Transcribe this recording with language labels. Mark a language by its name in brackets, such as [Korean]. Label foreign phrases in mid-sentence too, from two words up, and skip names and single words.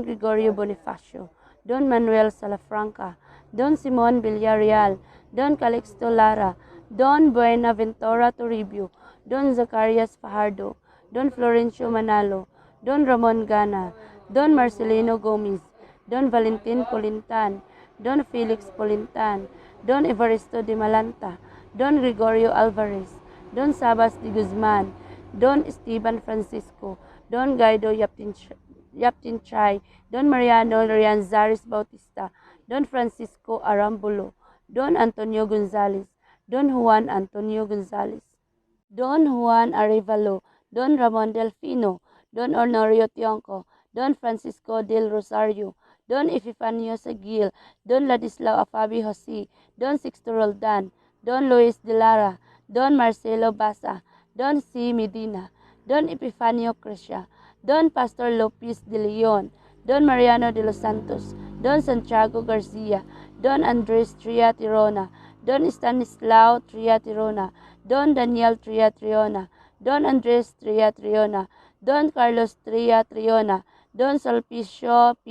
[Filipino] Gregorio Bonifacio, Don Manuel Salafranca, Don Simon Villarreal, Don Calixto Lara, Don Buenaventura Toribio, Don Zacarias Fajardo, Don Florencio Manalo, Don Ramon Gana, Don Marcelino Gomez, Don Valentin Polintan, Don Felix Polintan, Don Evaristo de Malanta, Don Gregorio Alvarez, Don Sabas de Guzman, Don Esteban Francisco, Don Guido Yaptinchay, Don Mariano Rianzares Bautista, Don Francisco Arambulo, Don Antonio Gonzales, Don Juan Antonio Gonzales, Don Juan Arevalo, Don Ramon Delfino, Don Honorio Tionco, Don Francisco del Rosario, Don Epifanio Seguil, Don Ladislao Afabi Jose, Don Sixto Roldan, Don Luis de Lara, Don Marcelo Basa, Don C. Medina, Don Epifanio Crescia, Don Pastor Lopez de Leon, Don Mariano de los Santos, Don Santiago Garcia, Don Andres Tria Tirona, Don Stanislao Tria Tirona, Don Daniel Tria Triona, Don Andres Tria Triona, Don Carlos Tria Triona, Don Sulpicio P.